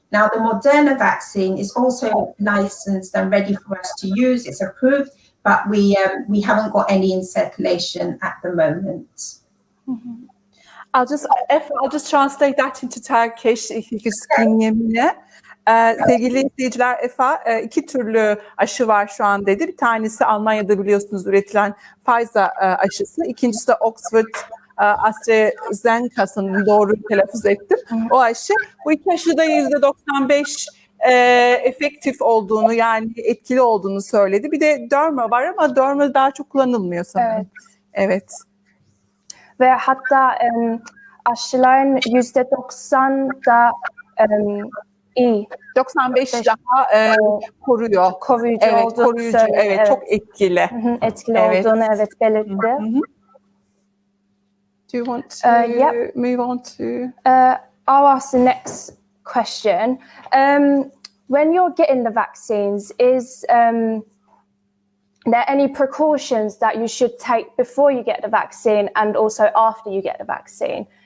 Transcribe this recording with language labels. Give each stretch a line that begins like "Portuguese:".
English: Now, the Moderna vaccine is also licensed and ready for us to use. It's approved, but we haven't got any in circulation at the moment. I'll just translate that into Turkish if you could screen me.
Turkish: Sevgili izleyiciler, Efa iki türlü aşı var şu an dedi. Bir tanesi Almanya'da biliyorsunuz üretilen Pfizer aşısı. İkincisi de Oxford AstraZeneca'sının, doğru telaffuz ettim. O aşı. Bu iki aşıda %95 efektif olduğunu, yani etkili olduğunu söyledi. Bir de Derma var ama Derma daha çok kullanılmıyor sanırım. Evet. Ve hatta aşıların %90 da iyi. 95 daha koruyor. Koruyucu evet, olduğunu söyledi. Evet, çok etkili. Etkili olduğunu belirtti.
English: Do you want to Yep. move on to? I'll ask the next question. When you're getting the vaccines, is there any precautions that you should take before you get the vaccine and also after you get the vaccine?